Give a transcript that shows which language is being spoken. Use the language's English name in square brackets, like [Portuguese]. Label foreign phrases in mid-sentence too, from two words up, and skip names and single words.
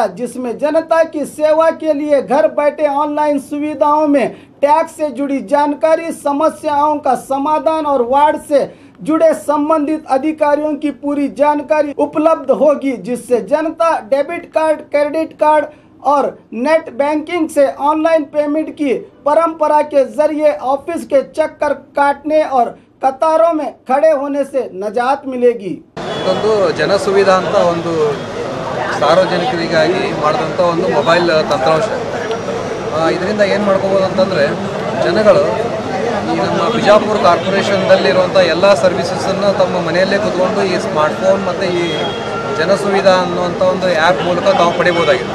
[Hindi] जिसमें जनता की सेवा के लिए घर बैठे ऑनलाइन सुविधाओं में टैक्स से जुड़ी जानकारी, समस्याओं का समाधान और वार्ड से जुड़े संबंधित अधिकारियों की पूरी जानकारी उपलब्ध होगी, जिससे जनता [English] debit card, credit card [Hindi] और [English] net banking [Hindi] से [English] online payment [Hindi] की परंपरा के जरिए ऑफिस के चक्कर काटने और कतारों में खड़े होने से नजात मिलेगी। [Kannada] ಇದೊಂದು ಜನ ಸುವಿಧಾ ಅಂತ ಒಂದು ಸಾರ್ವಜನಿಕರಿಗಾಗಿ ಮಾಡಿದಂಥ ಒಂದು ಮೊಬೈಲ್ ತಂತ್ರಾಂಶ. ಇದರಿಂದ ಏನು ಮಾಡ್ಕೋಬೋದು ಅಂತಂದರೆ, ಜನಗಳು ಈ ನಮ್ಮ ಬಿಜಾಪುರ ಕಾರ್ಪೊರೇಷನ್ದಲ್ಲಿರುವಂಥ ಎಲ್ಲ ಸರ್ವಿಸಸನ್ನು ತಮ್ಮ ಮನೆಯಲ್ಲೇ ಕೂತ್ಕೊಂಡು ಈ ಸ್ಮಾರ್ಟ್ಫೋನ್ ಮತ್ತು ಈ ಜನ ಸುವಿಧಾ ಅನ್ನುವಂಥ ಒಂದು ಆ್ಯಪ್ ಮೂಲಕ ತಾವು ಪಡಿಬೋದಾಗಿದೆ.